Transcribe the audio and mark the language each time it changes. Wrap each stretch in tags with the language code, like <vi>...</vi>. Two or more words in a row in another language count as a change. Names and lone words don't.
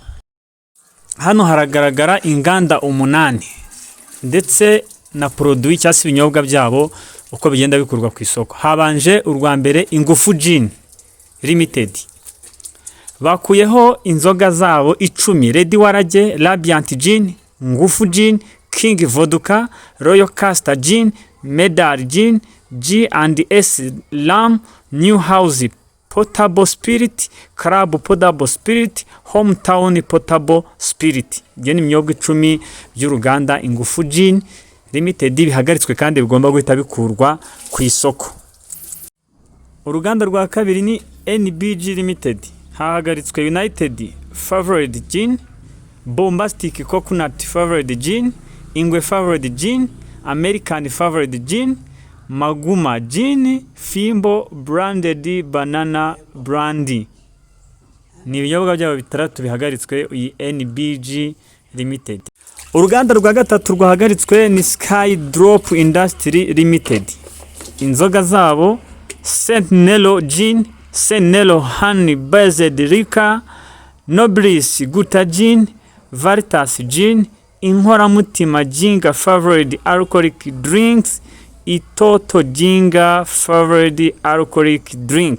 <rw>Hano haragaragara inganda 8 ndetse na produit cyangwa se ibinyobwa byabo uko bigenda bikurwa ku isoko. Habanje urwa mbere Ingufu Gin Limited, bakuyeho inzoga zabo 10: Red Warage, Radiant Gin, Ngufu Gin, King Vodka, Royal Caster Gin, Medal Gin, G&S Lam, New House Potable Spirit, Club Potable Spirit, Hometown Potable Spirit. Ibyo ni imyobwa 10 by'uruganda Ingufu Gin Limited bihagaritswe kandi bigomba guhita bikurwa ku isoko. Uruganda rwa kabiri ni NBG Limited, hahagaritswe United Favorite Gin, Bombastic Coconut Favorite Gin, Ingwe Favorite Gin, American Favorite Gin, Maguma Gin, Fimbo Branded Banana Brandy. Ni ibinyobwa byabo bitandatu bihagaritswe iyi NBG Limited. Uruganda rwa gatatu rwahagaritswe ni Sky Drop Industry Limited. Inzoga zabo Sentinel Gin, Sentinel Honey Based Liquor, Nobliss Guta Gin, Veritas Gin, Inkoramutima Jinga Favorite Alcoholic Drinks, Itoto Jinga Favorite Alcoholic Drink.</rw>